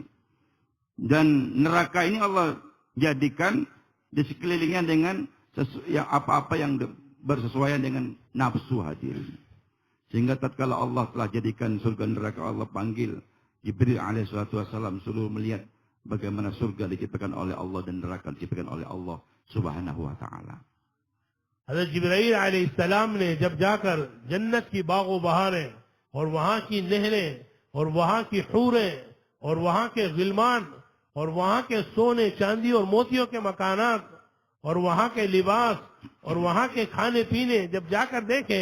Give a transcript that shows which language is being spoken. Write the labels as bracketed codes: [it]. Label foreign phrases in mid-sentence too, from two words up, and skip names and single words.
[id] Dan neraka ini Allah jadikan di sekelilingnya dengan apa-apa yang bersesuaian dengan nafsu hadirin. Sehingga tatkala Allah telah jadikan surga neraka, Allah panggil Jibril [ar] عليه الصلاة والسلام [id] suruh melihat bagaimana surga diciptakan oleh Allah dan neraka diciptakan oleh Allah [ar] سبحانه وتعالى. [ur] حضرت جبرائیل علیہ السلام نے جب جا کر جنت کی باغ و بہاریں اور وہاں کی نہریں اور وہاں کی حوریں اور وہاں کے غلمان اور وہاں کے سونے چاندی اور موتیوں کے مکانات اور وہاں کے لباس اور وہاں کے کھانے پینے جب جا کر دیکھے